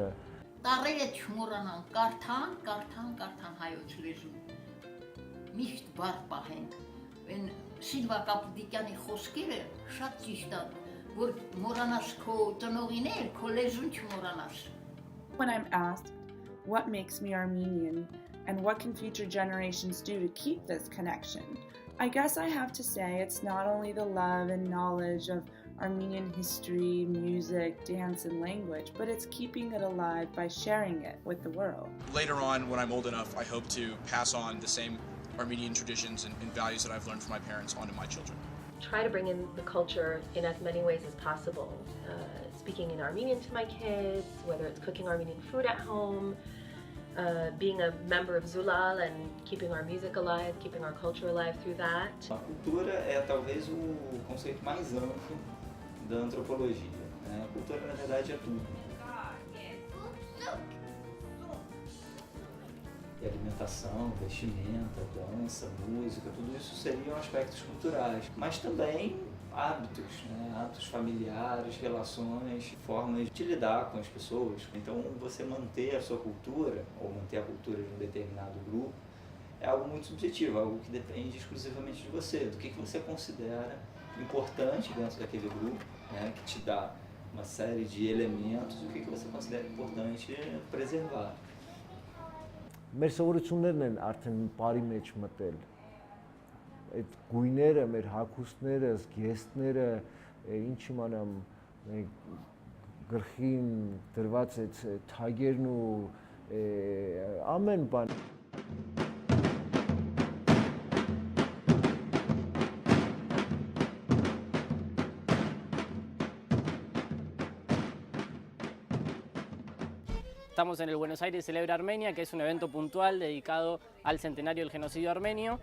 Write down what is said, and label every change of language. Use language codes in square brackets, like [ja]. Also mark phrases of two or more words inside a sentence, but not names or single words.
[hy] Տարերը չմոռանան, կարդան հայոց լեզուն, միշտ բառ պահենք, են Սիլվա Կապուտիկյանի խոսքերը շատ ճիշտ են, որ մոռանաս քո ծնողիներ, քո լեզուն չմոռանաս։ [en] When I'm asked what makes me Armenian, and what can future generations do to keep this connection? I guess I have to say it's not only the love and knowledge of Armenian history, music, dance, and language, but it's keeping it alive by sharing it with the world. Later on, when I'm old enough, I hope to pass on the same Armenian traditions and values that I've learned from my parents onto my children. Try to bring in the culture in as many ways as possible. Speaking in Armenian to my kids, whether it's cooking Armenian food at home, being a member of Zulal and keeping our music alive, keeping our culture alive through that. [pt] A cultura é talvez o conceito mais amplo da antropologia, né? A cultura, na verdade, é tudo. E alimentação, vestimenta, dança, música, tudo isso seriam aspectos culturais, mas também hábitos, né? Hábitos familiares, relações, formas de lidar com as pessoas. Então, você manter a sua cultura, ou manter a cultura de um determinado grupo, é algo muito subjetivo, algo que depende exclusivamente de você, do que você considera importante dentro daquele grupo, né? Que te dá uma série de elementos, e o que você considera importante preservar. [hy] Մեր սովորություններն են արդեն բարի մեջ մտել։ Այդ գույները, մեր հագուստները, զգեստները, ինչ իմանամ, գլխին դրված այդ թագերն ու ամեն բան։ [es] Estamos en el Buenos Aires Celebra Armenia, que es un evento puntual dedicado al centenario del genocidio armenio.